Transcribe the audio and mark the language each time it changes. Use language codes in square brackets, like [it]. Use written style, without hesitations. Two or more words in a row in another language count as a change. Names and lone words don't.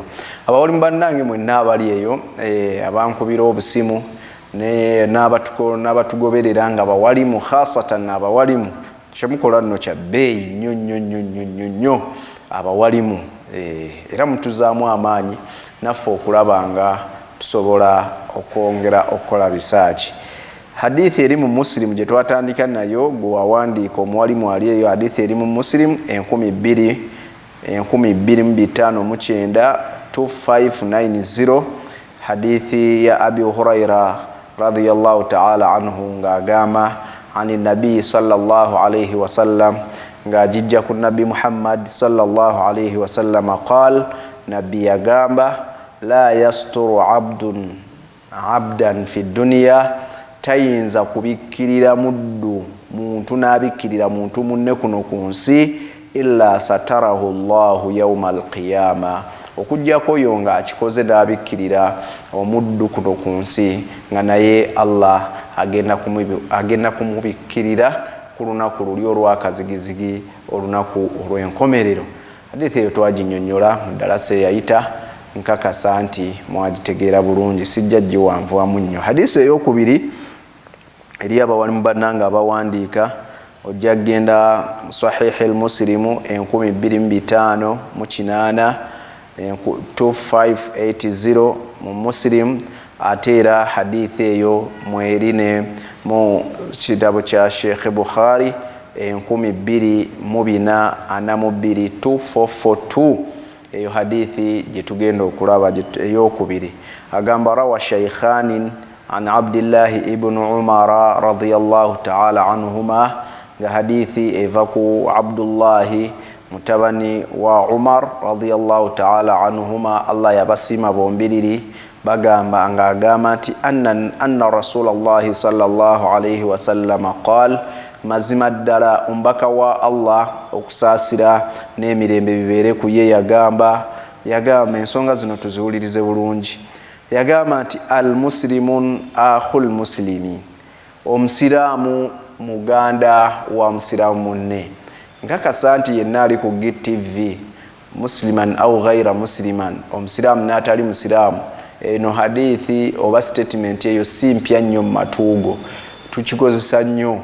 [lg] Abawalimu bannange mwenna abali eyo abankubira obusimu n'abatugoberera nga bawalimu khasatan abawalimu kyemukola nno kya bbeeyi nnyo abawalimu era mutuzaamu amaanyi naffe okulaba nga tusobola okwongera okukola research. Hadithi eri mu Muslim gye twatandika nayo gwe wawandiika omuwalimu ali eyo, hadithi eri mu Muslim 2259 2590 hadithi ya Abi Huraira [ar] radiyallahu ta'ala anhu [lg] ng'agamba ani nabii [ar] sallallahu alayhi wasallam [lg] ng'ajijja ku nabi Muhammad [ar] sallallahu alayhi wasallam qaal [lg] nabi yagamba [ar] la yasturu abdan fi dunya [lg] tayinza kubikkirira muddu muntu n'abikkirira muntu munne kuno ku nsi [ar] illa satarahu Allahu yawma alqiyama [lg] okujjako yo nga akikoze n'abikkirira omuddu kuno ku nsi nga naye Allah agenda kumubikkirira ku lunaku luli olw'akazigizigi olunaku olw'enkomerero. Hadithi eyo twaginnyonnyola mu ddalasa eyayita nkakasa nti mwagitegeera bulungi sijja giwanvuwamu nnyo. Hadithi ey'okubiri eri abawalimu bannanga abawandiika ojja kgenda mu sahihi al-Muslimu 2558 2580 mu Muslim ate era hadithi eyo mwerine mu kitabo kya Sheikh Bukhari 2442 2442 eyo hadithi gye tugenda okulaba ey'okubiri agamba [ar] rawa shaykhanin an Abdillahi ibn [lg] Umara [ar] radiyallahu ta'ala anhuma [lg] nga hadithi eva ku Abdullahi mutabani wa Umar [ar] radiyallahu ta'ala anhuma [lg] Allah yabasima bombiriri bagamba nga agamba nti [ar] anna Rasulullahi sallallahu alayhi wasallam qaal [lg] mazima ddala ombaka wa Allah okusaasira n'emirembe bibeere ku ye yagamba ensonga zino tuziwulirize bulungi. Yagamba nti [ar] al-muslimun akhul muslimin, [lg] omusiraamu muganda wa musiraamu munne. Nkakasa nti yenna ali ku GTV [ar] musliman au ghaira musliman, [lg] omusiraamu n'atali musiraamu, eno hadithi oba statement eyo si mpya nnyo mu matuugo, tukikozesa nnyo.